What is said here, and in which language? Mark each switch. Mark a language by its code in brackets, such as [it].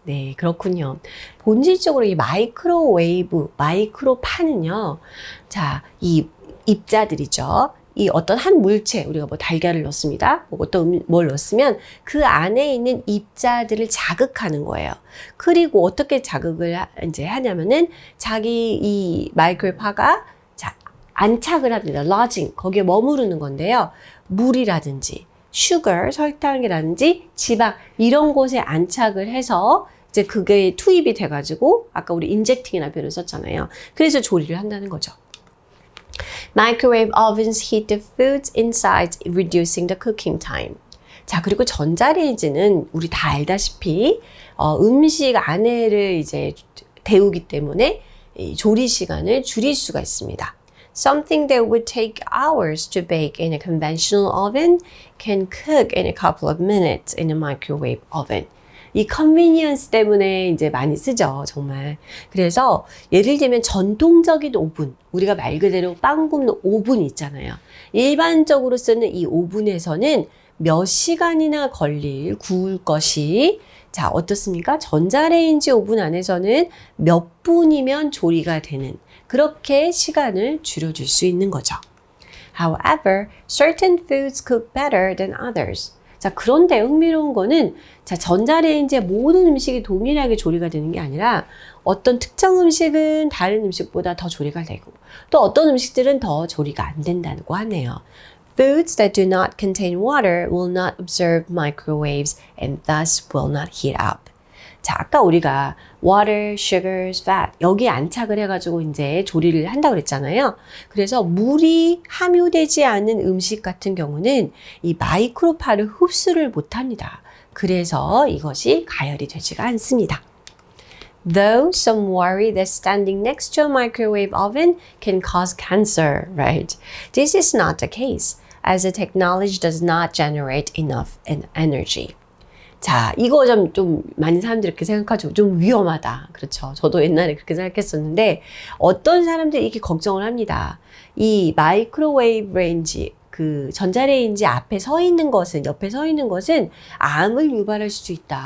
[ko] 네, 그렇군요. 본질적으로 이 마이크로파는요. 자, 이 입자들이죠. 이 어떤 한 물체, 우리가 뭐 달걀을 넣습니다. 뭐 어떤 뭘 넣었으면 그 안에 있는 입자들을 자극하는 거예요. 그리고 어떻게 자극을 이제 하냐면은 자기 이 마이크로파가 안착을 합니다. lodging, 거기에 머무르는 건데요. 물이라든지 슈거, 설탕이라든지 지방 이런 곳에 안착을 해서 이제 그게 투입이 돼가지고 아까 우리 인젝팅이라는 표현을 썼잖아요. 그래서 조리를 한다는 거죠. [en] Microwave ovens heat the foods inside, reducing the cooking time. [ko] 자, 그리고 전자레인지는 우리 다 알다시피 음식 안에를 이제 데우기 때문에 이 조리 시간을 줄일 수가 있습니다. [en] Something that would take hours to bake in a conventional oven can cook in a couple of minutes in a microwave oven. [ko] 이 convenience 때문에 이제 많이 쓰죠, 정말. 그래서 예를 들면 전통적인 오븐, 우리가 말 그대로 빵 굽는 오븐이 있잖아요. 일반적으로 쓰는 이 오븐에서는 몇 시간이나 구울 것이 자, 어떻습니까? 전자레인지 오븐 안에서는 몇 분이면 조리가 되는 그렇게 시간을 줄여줄 수 있는 거죠. [en] However, certain foods cook better than others. [ko] 자, 그런데 흥미로운 거는 자, 전자레인지에 모든 음식이 동일하게 조리가 되는 게 아니라 어떤 특정 음식은 다른 음식보다 더 조리가 되고 또 어떤 음식들은 더 조리가 안 된다고 하네요. [en] Foods that do not contain water will not absorb microwaves and thus will not heat up. [ko] 자, 아까 우리가 [en] water, sugars, fat [ko] 여기에 안착을 해가지고 이제 조리를 한다고 그랬잖아요. 그래서 물이 함유되지 않은 음식 같은 경우는 이 마이크로파를 흡수를 못합니다. 그래서 이것이 가열이 되지가 않습니다. [en] Though some worry that standing next to a microwave oven can cause cancer, right? This is not the case, as the technology does not generate enough energy. [ko] 자, 이거 좀 많은 사람들이 이렇게 생각하죠. 좀 위험하다. 그렇죠. 저도 옛날에 그렇게 생각했었는데 어떤 사람들이 이렇게 걱정을 합니다. 이 마이크로웨이브 레인지, 그 전자레인지 앞에 서 있는 것은, 옆에 서 있는 것은 암을 유발할 수 있다.